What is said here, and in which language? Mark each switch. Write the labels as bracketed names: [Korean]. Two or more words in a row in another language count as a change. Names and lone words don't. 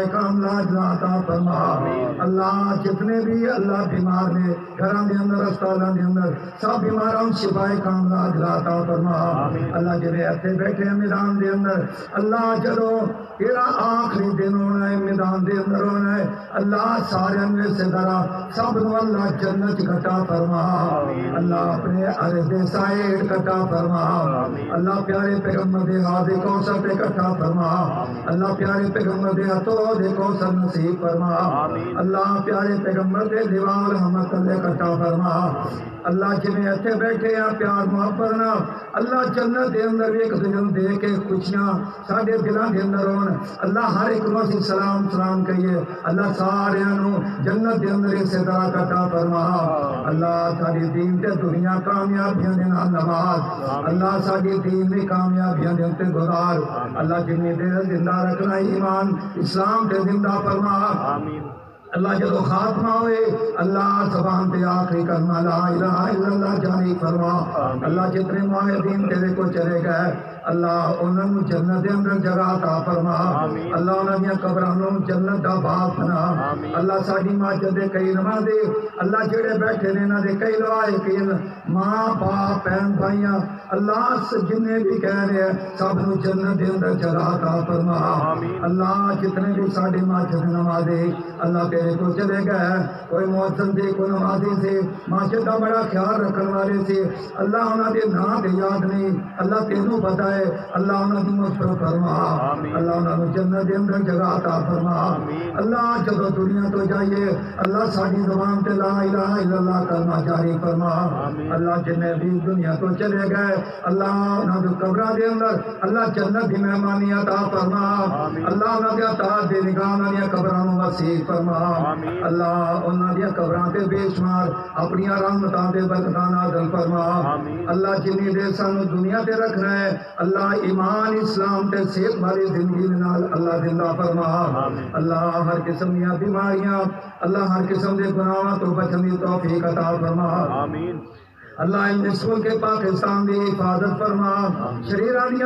[Punjabi] کاملہ اجر عطا فرما، اللہ جتنے بھی اللہ بیمار نے گھراں دے اندر ہسپتالاں دے اندر سب بیماراں شفائے کاملہ اجر عطا فرما، اللہ جڑے اتنے بیٹھے ہیں میدان دے اندر اللہ جدو یہ آخری دن ہونا ہے میدان دے اندر ہونا ہے اللہ سارے میں سے طرح سب نو اللہ جنت اکٹھا فرما، اللہ اپنے عرض سائے اکٹھا فرما، اللہ پیارے پیغمبر دے ہاتھ کوثر تے اکٹھا فرما، اللہ پیارے پیغمبر دے ہاتھوں دے کوثر نصیب فرما، اللہ پیارے پیغمبر دے دیوار رحمت اللہ اکٹھا فرما، اللہ جنہیں اتنے بیٹھے ہیں پیار محبت نہ اللہ جنت دے اندر ایک دن دے کے خوشیاں ساڈے دلاں دے اندر ہون، اللہ ہر ایک نوں اسی سلام سلام کہیے، اللہ سارے نوں جنت دے اندر اسی طرح عطا فرما، اللہ ساری دین تے دنیا کامیابیاں دے نال نواز، اللہ ساری دین دی کامیابیاں دے تے گزار، اللہ جنہیں دے زندہ رکھنا ایمان اسلام تے زندہ فرما، اللہ جدو خاتمہ ہوئے اللہ زبان تے آخری کلمہ [Arabic] لا الہ الا اللہ [Punjabi] جاری فرما، اللہ جتنے معاہدین تیرے کو چلے گئے اللہ انہاں نوں جنت دے اندر جگہ عطا فرما اللہ انہاں دیاں قبراں نوں جنت دا باغ بنا اللہ ساڈی مسجد دے کئی نمازی اللہ جڑے بیٹھے نے انہاں دے کئی لوائقین ماں باپ بہن بھائیاں اللہ جنہیں بھی کہہ رہے ہیں سب نوں جنت دے اندر جگہ عطا فرما اللہ جتنے بھی ساڈے مسجد نمازی اللہ تیرے کو چلے گئے کوئی مؤذن سے کوئی نمازی سے مسجد کا بڑا خیال رکھنے والے سے اللہ انہاں دے نام تے یاد نہیں اللہ تینوں پتہ ہے اللہ انہاں دی مغفرت فرما اللہ انہاں نوں جنت دے اندر جگہ عطا فرما اللہ جدوں دنیا تو جائیے اللہ ساڈی زبان تے [Arabic] لا الہ الا اللہ [Punjabi] کلمہ جاری فرما اللہ جنے بھی دنیا تو چلے گئے اللہ انہاں دے قبراں دے اندر اللہ جنت دی مہمانی عطا فرما اللہ انہاں دے اطاعت دے نگاہ انہاں دی قبراں نوں وسیع فرما اللہ انہاں دی قبراں تے بے شمار اپنی رحمتاں تے برکتاں نازل فرما اللہ جنی دے سانو دنیا تے رکھنا ہے اللہ ایمان اسلام تے صحت والی زندگی نال اللہ زندہ فرما اللہ ہر قسم دی بیماریاں اللہ ہر قسم دے گناہاں تو بچن دی توفیق عطا فرما اللہ ان ملک کے پاکستان دی حفاظت فرما شریرانیاں